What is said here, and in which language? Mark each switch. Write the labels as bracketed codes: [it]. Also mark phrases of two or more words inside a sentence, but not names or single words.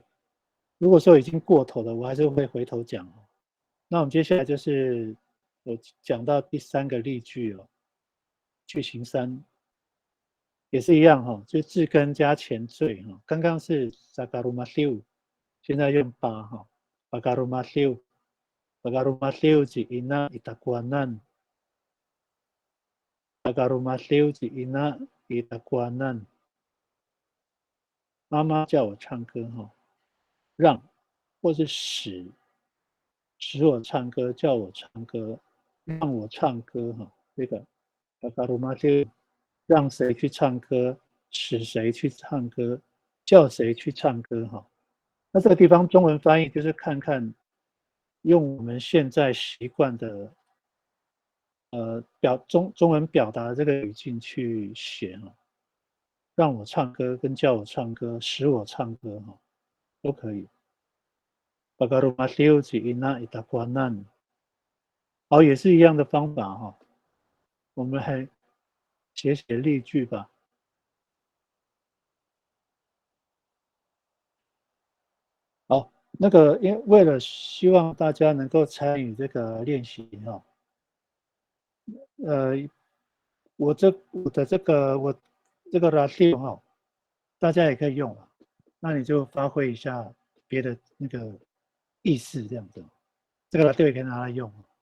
[zh] 如果说已经过头了，我还是会回头讲。那我们接下来就是我讲到第3个例句哦，句型3也是一样哈，就字根加前缀哈。刚刚是 Sagarumathiu， 现在用八哈 ， [pyu] Bagarumathiu ji ina itakuanan Bagarumathiu ji ina itakuanan。 [zh] 妈妈叫我唱歌哈，让或是使我唱歌，叫我唱歌，让我唱歌哈。这个 Bagarumathiu 让谁去唱歌，使谁去唱歌，叫谁去唱歌哈。那这个地方中文翻译就是看看用我们现在习惯的中文表达这个语境去写哈，让我唱歌跟叫我唱歌，使我唱歌哈，都可以。 [pyu] Bagarumathiu ji ina itakuanan， [zh] 好，也是一样的方法哈。我们还写例句吧。好，那个为了希望大家能够参与这个练习哈，我这个 ratio 哈，大家也可以用啊，那你就发挥一下别的那个意思这样子，这个 ratio 也可以拿来用。